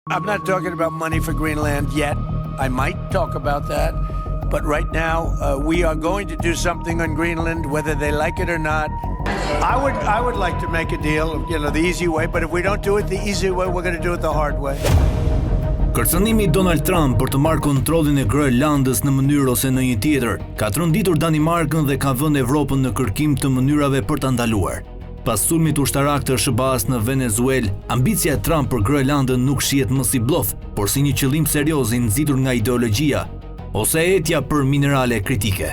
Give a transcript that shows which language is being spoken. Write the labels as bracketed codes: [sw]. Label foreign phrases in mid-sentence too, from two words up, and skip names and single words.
[en] I'm not talking about money for Greenland yet. I might talk about that. But right now, we are going to do something on Greenland, whether they like it or not. I would like to make a deal, the easy way. But if we don't do it the easy way, we're going to do it the hard way. [sq] Kërcënimi i Donald Trump për të marrë kontrollin e Grönlandës në mënyrë ose në një tjetër, ka tronditur Danimarkën dhe ka vënë Evropën në kërkim të mënyrave për ta ndaluar. Pas sulmit ushtarak të SBA-s në Venezuelë, ambicia e Trump për Grönlandën nuk shihet më si blluf, por si një qëllim serioz i nxitur nga ideologjia ose etja për minerale kritike.